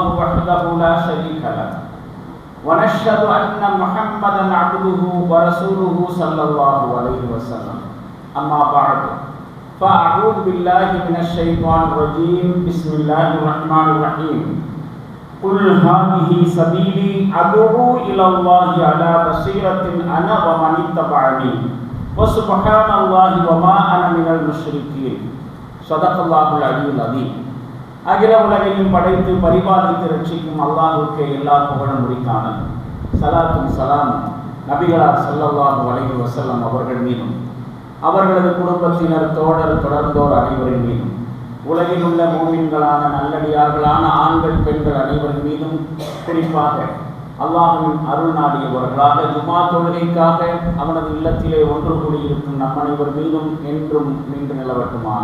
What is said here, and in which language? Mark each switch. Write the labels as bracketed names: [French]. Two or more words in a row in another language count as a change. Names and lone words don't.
[Arabic] وحده لا شريك له ونشهد أن محمدا عبده ورسوله صلى الله عليه وسلم أما بعد فأعوذ بالله من الشيطان الرجيم بسم الله الرحمن الرحيم قل هذه سبيلي أدعو إلى الله على بصيرة أنا ومن اتبعني وسبحان الله وما أنا من المشركين صدق الله العلي العظيم. [Tamil] அகில உலகையும் படைத்து பரிபாலித்து ரட்சிக்கும் அல்லாஹ்வுக்கே எல்லா புகழும் உரித்தானது. ஸலாத்தும் ஸலாமும் நபிகளார் [Arabic] صلى الله عليه وسلم [Tamil] அவர்கள் மீதும் அவர்களது குடும்பத்தினர் தோழர் தொடர்ந்தோர் அனைவரின் மீதும் உலகில் உள்ள மூமின்களான நல்லடியார்களான ஆண்கள் பெண்கள் அனைவரின் மீதும் குறிப்பாக அல்லாஹ்வின் அருள் நாடியவர்களாக ஜுமா தொழுகைக்காக அவனது இல்லத்திலே ஒன்று கூடியிருக்கும் நம் அனைவர் மீதும் என்றும் நின்று நிலவட்டுமாக.